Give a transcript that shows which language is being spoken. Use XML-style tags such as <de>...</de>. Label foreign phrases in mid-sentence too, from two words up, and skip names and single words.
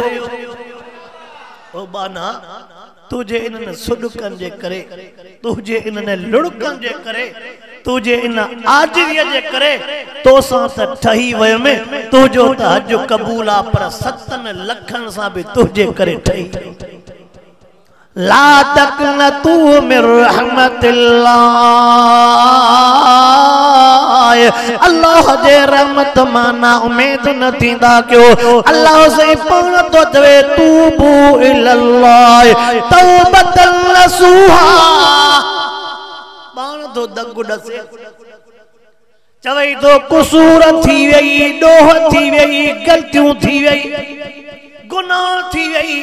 <sd>ओ बाना तुझे इन्हनि सुॾकनि जे करे, तुझे इन्हनि लुड़कनि जे करे, तुझे इन आजिरीअ जे करे तोसां त ठही वयुमि, तुंहिंजो त हज क़बूल आहे, पर 7 लखनि सां बि तुझे करे ठही।</sd> <ar>لا تقنطوا من رحمة الله,</ar> <sd>अल्लाह जे रहमत मां ना उम्मीद न थींदा कयो। अल्लाह से पाण तो चवे</sd> <ar>توبوا إلى الله توبة نصوحا,</ar> <sd>पाण तो दग ॾसे चवई तो कुसूर थी वई, ॾोह थी वई, गलतियूं थी वई, गुनाह थी वई।</sd>